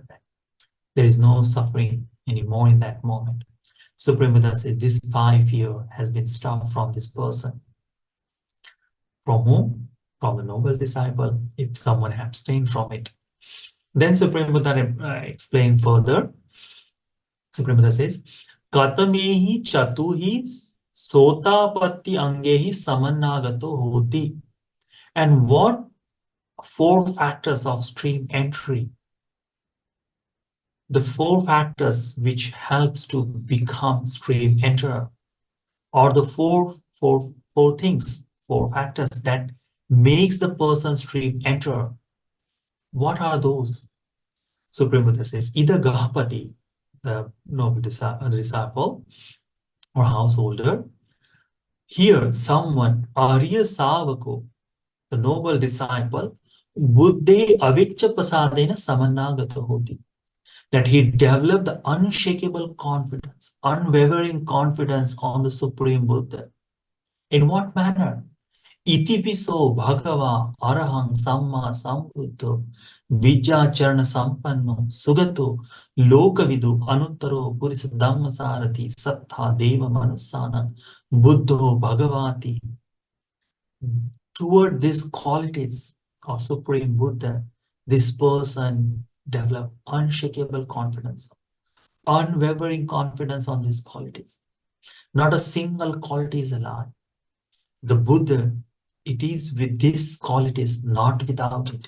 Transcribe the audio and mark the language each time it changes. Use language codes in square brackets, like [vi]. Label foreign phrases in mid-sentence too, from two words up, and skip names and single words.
[en] There is no suffering anymore in that moment. Supreme Buddha said this 5 year has been stopped from this person. From whom? From the noble disciple, if someone abstained from it. Then Supreme Buddha explained further. Supreme Buddha says, [pi] Katamehi chatuhi sotapatti angehi samannagato hoti. [en] And what 4 factors of stream entry, the 4 factors which helps to become stream enterer, or the four things, 4 factors that makes the person stream enterer. What are those? Supreme Buddha says, either Gahapati, the noble disciple or householder, here someone, [pi] Arya Savako, [en] the noble disciple, [pi] Buddhe avicca pasadena samannagata hoti, [en] that he developed the unshakable confidence, unwavering confidence on the Supreme Buddha. In what manner? [pi] Itipiso bhagava arahang samma sambuddho vijacharana sampanno sugato lokavidu anuttaro purisa dhamma sarati sattha deva manusana buddho bhagavati. [en] Toward these qualities of Supreme Buddha, this person developed unshakable confidence, unwavering confidence on these qualities. Not a single quality is a lie. The Buddha, it is with these qualities, not without it.